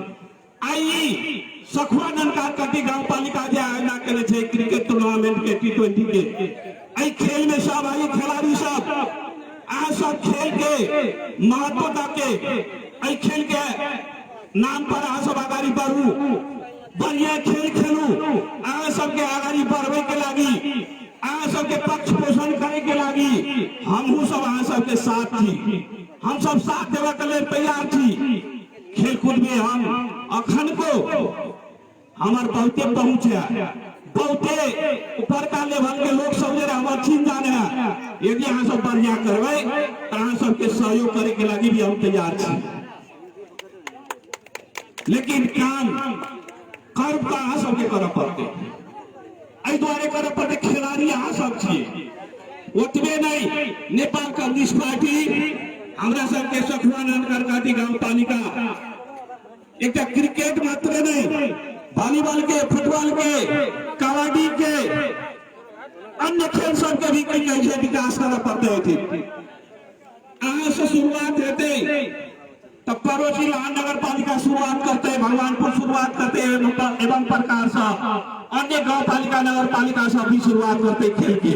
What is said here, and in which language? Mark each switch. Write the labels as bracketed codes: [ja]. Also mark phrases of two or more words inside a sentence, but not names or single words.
[mai] आई सखुआ ननका कटी गांव पालिका जे आयोजन करे छे [en] cricket tournament [mai] के T20 के, आई खेल में सब आई खिलाड़ी सब आ सब खेल के महत्वता के, आई खेल के नाम पर आ सब आगाड़ी बढ़ू, बढ़िया खेल खेलू, आ सबके आगाड़ी बढ़वे के लागी, आ सबके पक्ष पोषण करे के लागी हमहू सब आ सबके साथ थी, हम सब साथ देवे के लिए तैयार थी। खेल कूद में हम अखन को हमार बहुते पहुंच है, बहुते ऊपर का लेवल के लोग सब जे हमार चीन जाने हैं। यदि अहाँ सब बढ़िया करवे तो अहाँ सबके सहयोग करे के लागी भी हम तैयार छी, लेकिन काम कर्म का अहाँ सबके करऽ पड़ते, एहि दुआरे करऽ पड़ते। खिलाड़ी अहाँ सब छियै, ओतबे नहीं नेपाल कम्युनिस्ट पार्टी हमरा सबके सखुआ ननका काटी गांव पालिका एकटा क्रिकेट मात्र नहीं, वॉलीबॉल के, फुटबॉल के, कबड्डी के, अन्य खेल सब के भी कई विकास करना पड़ते थे। अहाँ से शुरुआत हेते तब पड़ोसी लान नगर पालिका शुरुआत करते, भगवानपुर शुरुआत करते एवं प्रकार से अन्य गांव पालिका नगर पालिका सब भी शुरुआत करते खेल के।